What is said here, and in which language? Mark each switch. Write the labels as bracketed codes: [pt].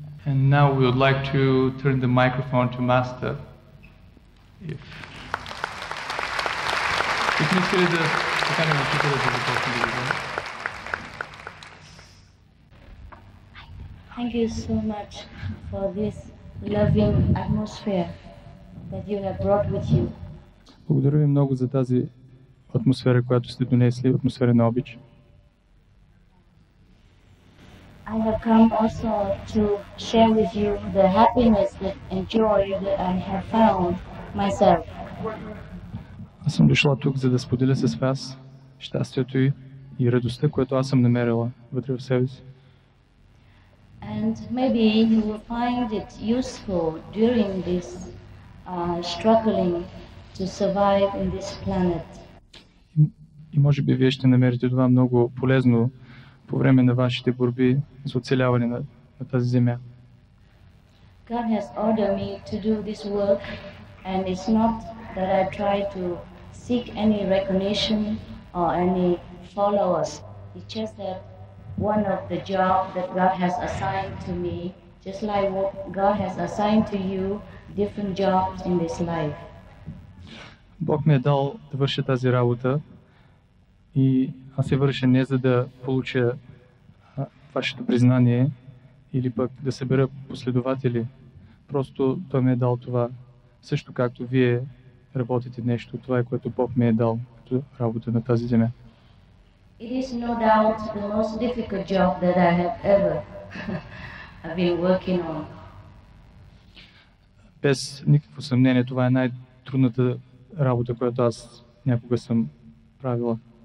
[en] And now we would like to turn the microphone to Master. If [bg] не искали да поканим учителя да започне да говори. [en] Thank you so much for this loving atmosphere that you have brought with you. [bg] Благодаря ви много за тази атмосфера, която сте донесли, атмосфера на обич. [en] I have come also to share with you the happiness and joy that I have found myself. [bg] Аз съм дошла тук, за да споделя с вас щастието и радостта, което аз съм намерила вътре в себе си. [en] And maybe you will find it useful during this struggling to survive in this planet. [bg] И може би вие ще намерите това много полезно по време на вашите борби за оцеляване на тази земя. [en] God has ordered me to do this work, and it's not that I try to seek any recognition or any followers. It's just that one of the jobs that God has assigned to me, just like what God has assigned to you, different jobs in this life. [bg] Бог ми е дал да върша тази работа и аз се върша не за да получа вашето признание или пък да събера последователи. Просто Той ми е дал това. Също както вие работите нещо, това е което Бог ми е дал като работа на тази земя. [en] It is no doubt the most difficult job that I have ever been working on. [bg] Без никакво съмнение, това е най-трудната работа, която аз някога съм правила.